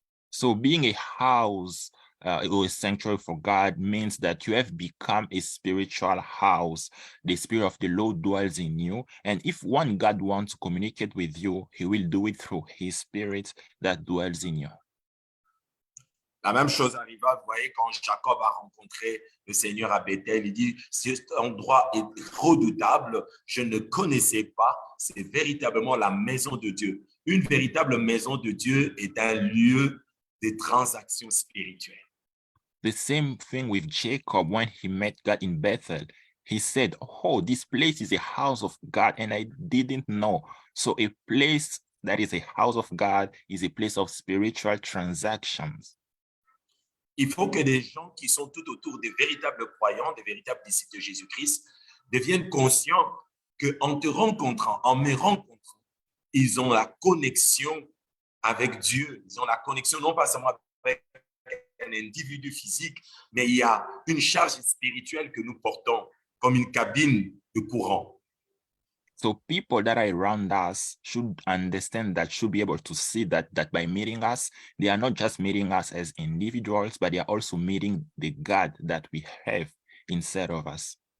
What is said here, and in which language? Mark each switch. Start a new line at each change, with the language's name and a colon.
English: So being a house or a sanctuary for God means that you have become a spiritual house. The Spirit of the Lord dwells in you. And if one God wants to communicate with you, He will do it through His Spirit that dwells in you.
French: La même chose arriva, vous voyez, quand Jacob a rencontré le Seigneur à Bethel, il dit, cet endroit est redoutable, je ne connaissais pas, c'est véritablement la maison de Dieu. Une véritable maison de Dieu est un lieu de transactions spirituelles.
English: The same thing with Jacob when he met God in Bethel. He said, oh, this place is a house of God, and I didn't know. So a place that is a house of God is a place of spiritual transactions.
French: Il faut que les gens qui sont tout autour des véritables croyants, des véritables disciples de Jésus-Christ, deviennent conscients qu'en te rencontrant, en me rencontrant, ils ont la connexion avec Dieu. Ils ont la connexion non pas seulement avec un individu physique, mais il y a une charge spirituelle que nous portons comme une cabine de courant.
English: So people that are around us should understand that, should be able to see that by meeting us, they are not just meeting us as individuals, but they are also meeting the God that we have inside of us.